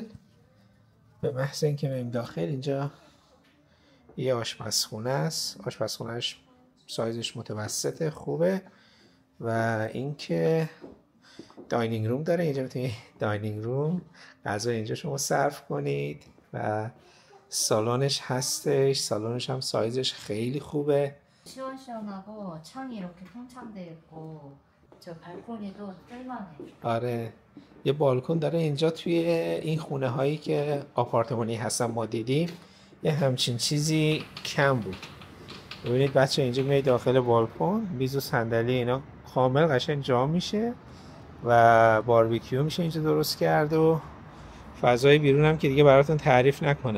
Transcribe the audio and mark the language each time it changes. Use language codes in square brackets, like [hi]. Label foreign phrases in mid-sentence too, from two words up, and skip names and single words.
[fa] به محض اینکه میریم داخل اینجا یه آشپزخونه است، آشپزخونهش سایزش متوسطه، خوبه. و اینکه [en] dining room [fa] داره، اینجا میتونید [en] dining room [fa] غذا اینجا شما سرو کنید و سالنش هستش، سالنش هم سایزش خیلی خوبه. [ko] 시원시원하고 창이 이렇게 통창돼 있고 저 발코니도 뜰만해. [fa] آره یه بالکن داره اینجا توی این خونه هایی که آپارتمانی هستن ما دیدیم یه همچین چیزی کم بود. ببینید بچه اینجا میای داخل بالکن میز و صندلی اینا کامل قشنگ جا میشه و باربیکیو میشه اینجا درست کرد و فضای بیرون هم که دیگه براتون تعریف نکنم.